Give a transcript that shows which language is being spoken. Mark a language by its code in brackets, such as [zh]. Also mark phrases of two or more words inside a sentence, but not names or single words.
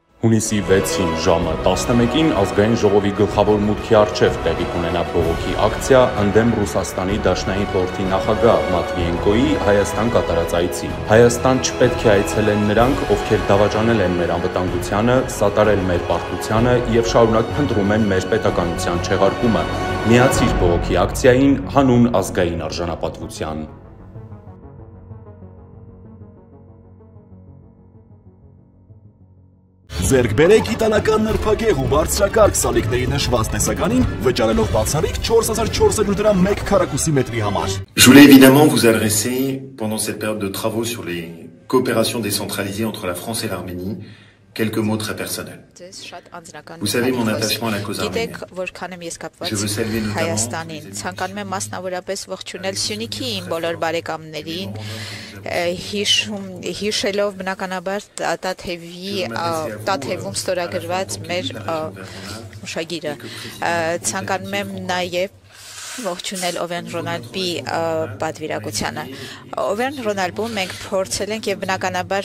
[hy] Հունիսի 6-ին ժամը 11-ին ազգային ժողովի գլխավոր մուտքի առջև տեղի կունենա բողոքի ակցիա ընդդեմ Ռուսաստանի Դաշնային խորհրդի նախագահ Մատվիենկոյի Հայաստան կատարած այցի։ Հայաստան չպետք է այցելեն նրանք, ովքեր դավաճանել են մեր անվտանգությանը, սատարել մեր պարտությանը եւ շարունակ փնտրում են մեր պետականության չեղարկումը։ Միացիր բողոքի ակցիային հանուն ազգային արժանապատվության։ Ձերք բերեք իտալական նրբագեղ ու բարձրակարգ սալիկների նշված տեսականին, վճարելով բացառիկ 4400 դրամ 1 քառակուսի մետրի համար։ [fr] Je voulais évidemment vous adresser, pendant cette période de travaux sur les coopérations décentralisées entre la France et l'Arménie, quelques mots très personnels. Vous savez mon attachement à la cause arménienne. Je veux saluer notamment [hy] ցանկանում եմ մասնավորապես ողջունել Սյունիքի իմ բոլոր բարեկամներին, հիշելով բնականաբար Տաթևում ստորագրված մեր հուշագիրը։ Ցանկանում եմ նաև ողջունել Օվեն Ռոնալդի պատվիրակությանը։ Օվեն Ռոնալդում մենք փորձել ենք եւ բնականաբար